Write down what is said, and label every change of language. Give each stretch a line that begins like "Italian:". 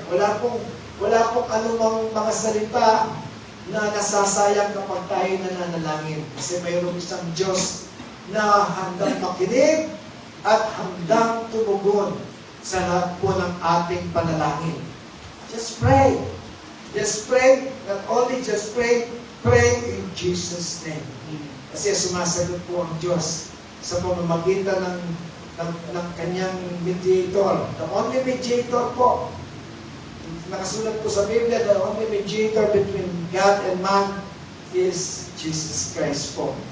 Filipino: Wala pong anumang mga salita na nasasayang kapag tayo nananalangin. Kasi mayroon isang Diyos na handang makinig at handang tumugon sa lahat po ng ating panalangin.
English: Just pray. Just pray. Not only just pray, pray in Jesus' name.
Filipino: Kasi sumasagot po ang Diyos sa pamamagitan ng kanyang mediator.
English: The only mediator po.
Filipino: Nakasulat po sa Biblia,
English: the only mediator between God and man is Jesus Christ po.